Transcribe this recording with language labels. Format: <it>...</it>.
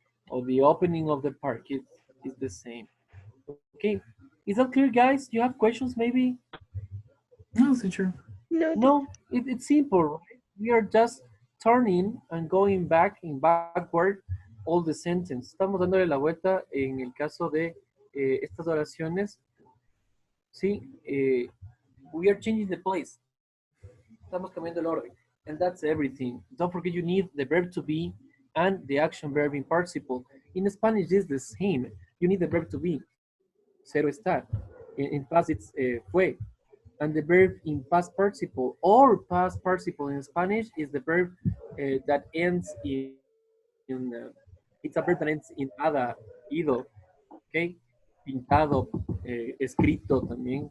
<en>Or the opening of the park is the same. Okay, is that clear, guys? You have questions maybe? No, teacher. No, No, it's simple, right? We are just turning and going back in backward all the sentence.</en> <es>Estamos dándole la vuelta en el caso de estas oraciones.</es> <en>Sí, we are changing the place.</en> <es>Estamos cambiando el orden.</es> <en>And that's everything. Don't forget you need the verb to be and the action verb in participle. In Spanish, it's the same. You need the verb to be. Cero estar. In past, it's fue. And the verb in past participle or past participle in Spanish is the verb that ends in It's a verb that ends in ada, ido, okay?</en> <es>Pintado, escrito también.</es>